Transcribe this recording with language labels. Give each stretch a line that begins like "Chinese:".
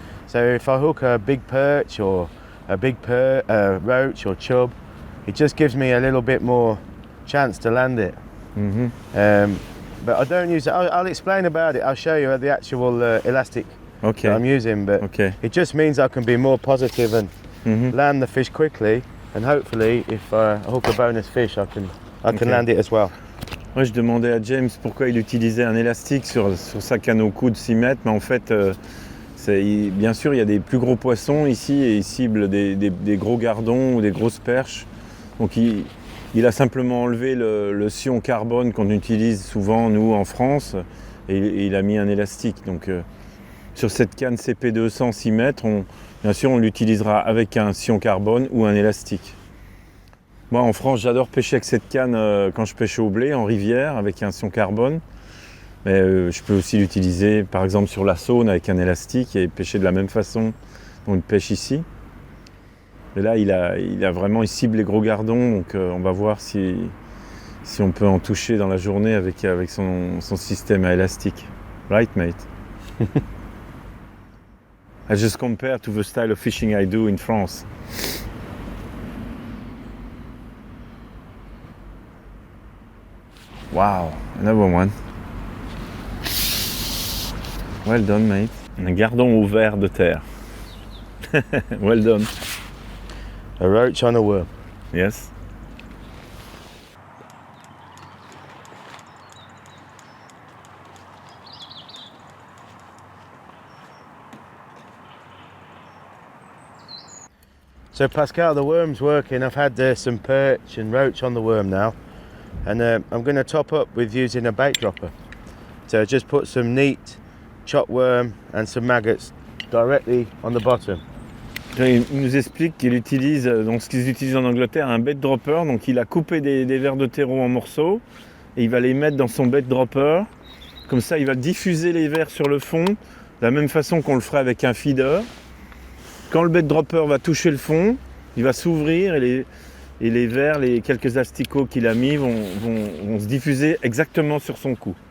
English: So if I hook a big perch or a big roach or chub, it just gives me a little bit more chance to land it. But I don't use it. I'll explain about it. I'll show you the actual elastic that I'm using. But it just means I can be more positive and land the fish quickly and hopefully if I hook a bonus fish, I can land it as well.
French: Ouais, je demandais à James pourquoi il utilisait un élastique sur sa canne au coup de 6 mètres, mais en fait, bien sûr, il y a des plus gros poissons ici et il cible des gros gardons ou des grosses perches. Donc il a simplement enlevé le sion carbone qu'on utilise souvent, nous, en France, et il a mis un élastique. Donc sur cette canne CP200 6 mètres, bien sûr, on l'utilisera avec un sion carbone ou un élastique. Moi, en France, j'adore pêcher avec cette canne quand je pêche au blé, en rivière, avec un sion carbone. Mais je peux aussi l'utiliser, par exemple, sur la Saône avec un élastique et pêcher de la même façon dont il pêche ici. Et là, il cible les gros gardons, donc on va voir si on peut en toucher dans la journée avec son système à élastique.
English: Right, mate? I just compare to the style of fishing I do in France. Wow, another one. Well done, mate.
French: Un gardon au vert de terre.
English: Well done. A roach on a worm. Yes. So Pascal, the worm's working. I've had some perch and roach on the worm now, and I'm going to top up with using a bait dropper. So just put some neat chopped worm and some maggots directly on the bottom.
French: Il nous explique qu'il utilise, donc ce qu'ils utilisent en Angleterre, un bait dropper. Donc il a coupé des vers de terreau en morceaux et il va les mettre dans son bait dropper. Comme ça, il va diffuser les vers sur le fond, de la même façon qu'on le ferait avec un feeder. Quand le bait dropper va toucher le fond, il va s'ouvrir et les vers, les quelques asticots qu'il a mis vont se diffuser exactement sur son cou.